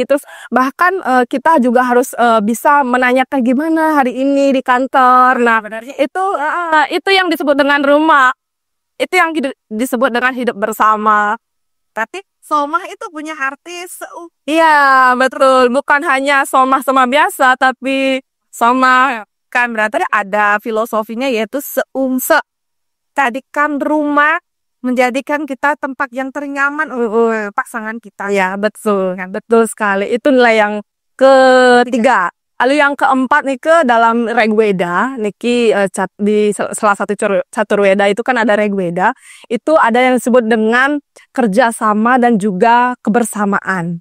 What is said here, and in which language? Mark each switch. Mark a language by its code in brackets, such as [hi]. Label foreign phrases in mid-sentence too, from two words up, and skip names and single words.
[id] Terus bahkan kita juga harus bisa menanyakan gimana hari ini di kantor. Nah, itu yang disebut dengan rumah. Itu yang disebut dengan hidup bersama. Tapi somah itu punya arti Iya, betul. Bukan hanya somah-somah biasa, tapi somah kan berarti ada filosofinya yaitu seumse. Tadi kan rumah menjadikan kita tempat yang ternyaman pasangan kita. ya, betul. Betul sekali. Itu nilai yang ketiga. Lalu yang keempat nih ke dalam Rigveda, niki di salah satu Caturveda itu kan ada Rigveda, itu ada yang disebut dengan kerjasama dan juga kebersamaan.